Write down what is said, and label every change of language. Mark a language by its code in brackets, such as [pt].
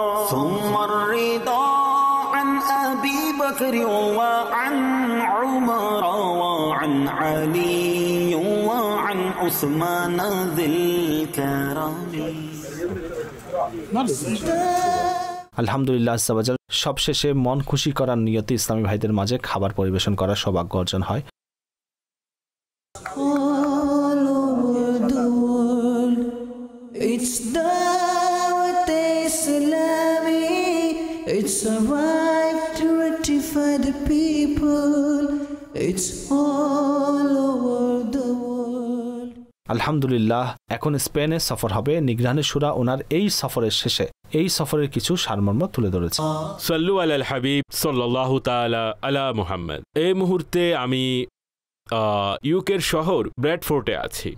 [ar] ثم الرضا عن أبي بكر وعن عمر وعن علي وعن عثمان ذي الكرم. [bn] আলহামদুলিল্লাহ আজ্জাওয়াজাল, সবশেষে মন খুশি করার নিয়তে ইসলামী ভাইদের মাঝে খাবার পরিবেশন করার সৌভাগ্য অর্জন হয়। [en] All over the world, it's Dawat Islami. It's a right to rectify the people. It's all over the world. [bn] আলহামদুলিল্লাহ, এখন স্পেনে সফর হবে। নিগরানের শুরা ওনার এই সফরের শেষে এই সফরের কিছু সারমর্ম তুলে ধরেছে। [ar] সাল্লু আলাল হাবিব সাল্লাল্লাহু তাআলা আলা মুহাম্মদ। [bn] এই মুহূর্তে আমি ইউকের শহর ব্র্যাডফোর্টে আছি।